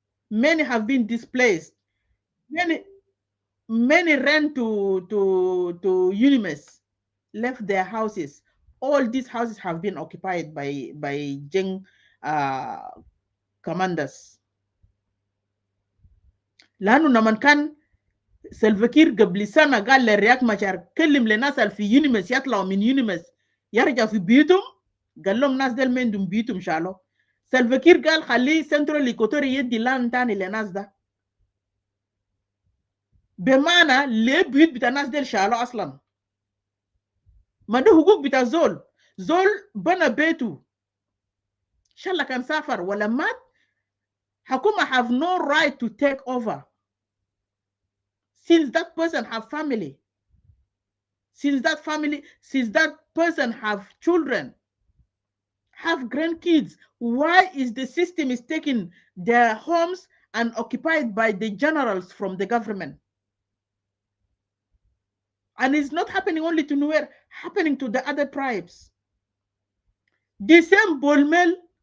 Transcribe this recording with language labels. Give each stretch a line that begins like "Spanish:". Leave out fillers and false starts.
English: Many have been displaced. Many ran to Unimes, left their houses. All these houses have been occupied by Jeng commanders.
Arabic: لأنه لما كان سلفكير قبل سنة قال لرياك مشار كلم لناس في يونيمس يطلعوا من يونيمس يرجعوا في بيوتهم، قال لهم ناس دل من دون بيوتهم شالوا. سلفكير قال خليه سنترال إيكوتوري يدي لان تاني لناس ده، بمعنى ليه بيوت بتاع ناس دل شالوا أصلا؟ ما ده حقوق بتاع زول بنى بيته شاء الله كان سافر ولا مات، حكومة
English: have no right to take over since that person have family, since that person have children, have grandkids. Why is the system is taking their homes and occupied by the generals from the government? And it's not happening only to Nuer, happening to the other tribes. The same Bol Mel